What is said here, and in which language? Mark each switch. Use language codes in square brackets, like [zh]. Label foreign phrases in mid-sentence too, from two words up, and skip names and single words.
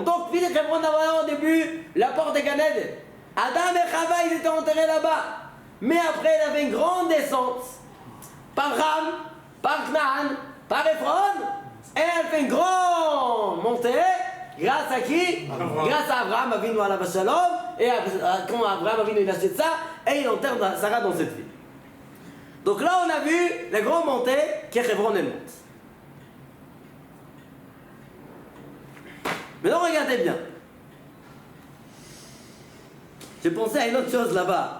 [fr] Donc, ville de Hebron avait au début la porte de Gan Eden. Adam et Chava, ils étaient enterrés là-bas. Mais après, il y avait une grande descente par Ram, par Knaan, par Ephron, et elle fait une grande montée. Grâce à qui? Grâce à Abraham Avinu [he] עליו השלום. [fr] Et quand Abraham Avinu il achète ça, et il enterre Sarah dans cette ville. Donc là, on a vu la grande montée qui est Hebron et monte. Maintenant, regardez bien. J'ai pensé à une autre chose là-bas.